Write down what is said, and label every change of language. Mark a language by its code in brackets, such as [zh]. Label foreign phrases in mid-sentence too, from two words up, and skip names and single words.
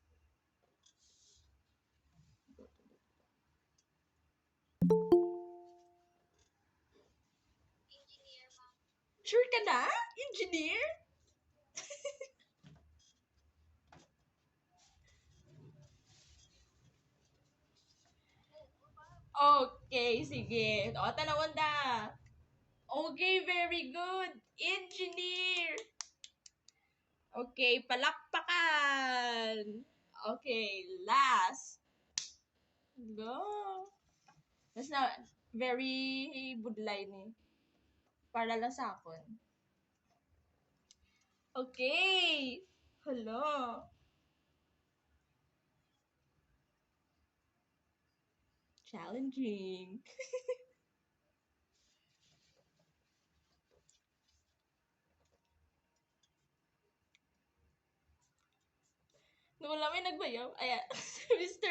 [hil] Sure ka na? Engineer? Okay, sige. O, tanawan da. [en] Okay, very good. [hil] Engineer. Okay, palakpakan. [en] Okay, last. Go. [hil] Mas na, very budlay ni. Para lang sa akon. Okay. [en] Hello. Challenging. [hil] Wala may nagbayaw. Ayan. Mr.